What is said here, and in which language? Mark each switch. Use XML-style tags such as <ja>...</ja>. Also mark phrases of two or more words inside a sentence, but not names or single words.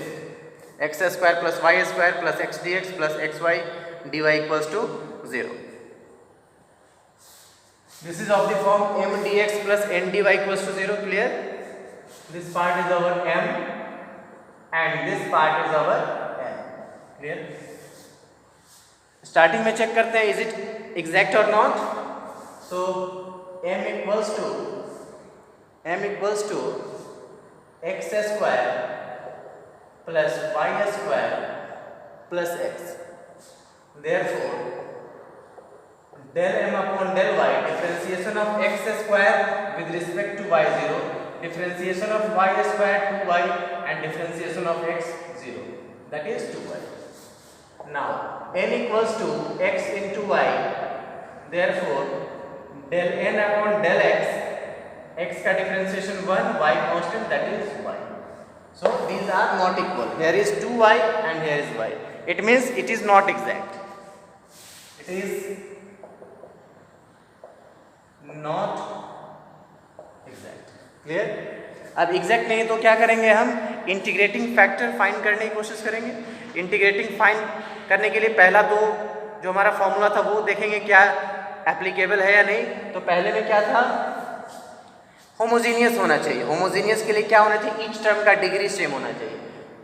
<en>x square plus y square plus x dx plus xy dy equals to 0. This is of the form m dx plus n dy equals to 0. Clear? This part is our m and this part is our क्लियर?</en> <hi>स्टार्टिंग में चेक करते हैं</hi> <en>is it exact</en> <hi>और नॉट.</hi> <en>so m equals to x square plus y square plus x. therefore del m upon del y, differentiation of x square with respect to y 0, differentiation of y square to y and differentiation of x 0, that is 2y. Now n equals to x into y, therefore del n upon del x का differentiation 1, y constant, that is y. So these are not equal. Here is 2y and here is y. It means it is not exact. It is not exact. Clear?</en> <hi>अब एग्जैक्ट नहीं तो क्या करेंगे? हम</hi> <en>integrating factor find</en> <hi>करने की कोशिश करेंगे.</hi> <en>integrating find</en> <hi>करने के लिए पहला तो जो हमारा फॉर्मूला था वो देखेंगे क्या एप्लीकेबल है या नहीं. तो पहले में क्या था? होमोजीनियस होना चाहिए. होमोजीनियस के लिए क्या होना चाहिए?</hi> <en>each term</en> <hi>का</hi> <en>degree same</en> <hi>होना चाहिए.</hi>